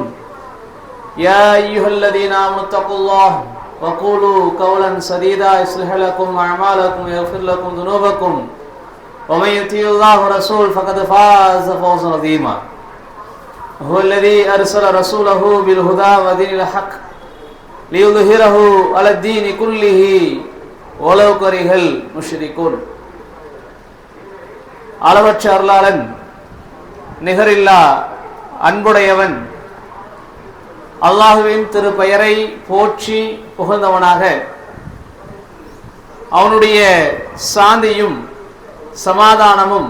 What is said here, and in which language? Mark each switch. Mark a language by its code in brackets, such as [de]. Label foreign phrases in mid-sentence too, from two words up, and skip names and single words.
[ar] يا أيها الذين آمنوا اتقوا الله وقولوا قولا سديدا يصلح لكم أعمالكم ويغفر لكم ذنوبكم ومن يطع الله ورسوله فقد فاز فوزا عظيما. هو الذي أرسل رسوله بالهدى ودين الحق ليظهره على الدين كله ولو كره المشركون. [ta] அளவற்ற அருளாளன் நிகரில்லா அன்புடையவன் அல்லாஹுவின் திருப்பெயரை போற்றி புகழ்ந்தவனாக அவனுடைய சாந்தியும் சமாதானமும்